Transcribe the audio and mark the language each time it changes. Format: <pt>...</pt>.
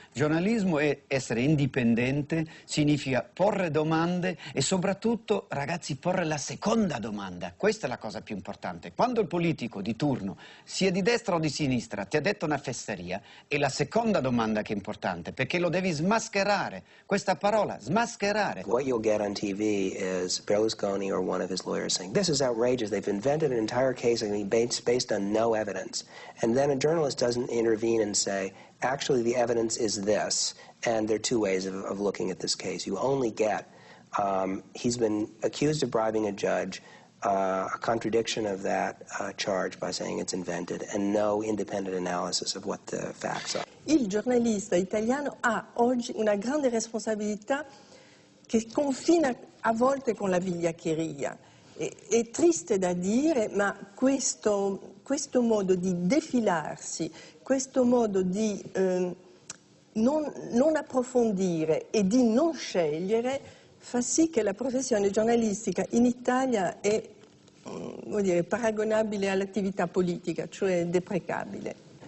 <it>Giornalismo è essere indipendente, significa porre domande e soprattutto, ragazzi, porre la seconda domanda. Questa è la cosa più importante. Quando il politico di turno, sia di destra o di sinistra, ti ha detto una fesseria, è la seconda domanda che è importante, perché lo devi smascherare. Questa parola, smascherare.</it> <en>What you'll get on TV is Berlusconi or one of his lawyers saying, this is outrageous, they've invented an entire case based on no evidence. And then a journalist doesn't intervene and say, actually the evidence is this. And there are two ways of looking at this case. You only get, he's been accused of bribing a judge. a contradiction of that charge by saying it's invented and no independent analysis of what the facts are.</en> <it>Il giornalista italiano ha oggi una grande responsabilità che confina a volte con la vigliaccheria. È triste da dire, ma questo modo di defilarsi, questo modo di non approfondire e di non scegliere fa sì che la professione giornalistica in Italia è paragonabile all'attività politica, cioè deprecabile.</it>